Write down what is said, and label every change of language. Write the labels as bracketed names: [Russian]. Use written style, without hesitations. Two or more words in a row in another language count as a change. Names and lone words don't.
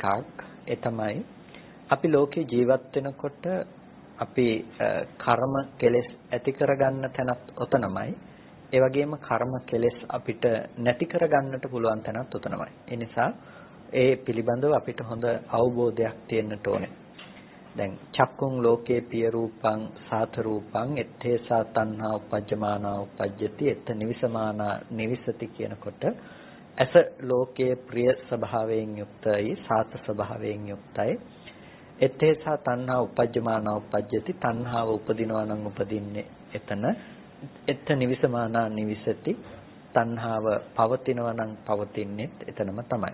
[Sinhala] ඒ තමයි අපි ලෝකේ ජීවත් වෙනකොට අපි කර්ම කෙලෙස් ඇති කරගන්න තැනත් ඔතනමයි. ඒ වගේම කර්ම කෙලෙස් අපිට නැති කරගන්නට පුළුවන් තැනත් ඔතනමයි. ඒ නිසා ඒ පිළිබඳව අපිට හොඳ අවබෝධයක් තියෙන්නට ඕනේ. [Pali] දැන් චක්කුං ලෝකේ පිය රූපං සාත රූපං ettesa තණ්හා උපජ්ජමානා උපජ්ජති එත්ත නිවිසමානා නිවිසති [Sinhala] කියනකොට ඇස ලෝකයේ ප්‍රිය ස්වභාවයෙන් යුක්තයි, සාත ස්වභාවයෙන් යුක්තයි. [Pali] ettesa තණ්හා උපජ්ජමානා උපජ්ජති, [Sinhala] තණ්හාව උපදිනවා නම් උපදින්නේ එතන. [Pali] එත්ත නිවිසමානා නිවිසති, [Sinhala] තණ්හාව පවතිනවා නම් පවතින්නේ එතනම තමයි.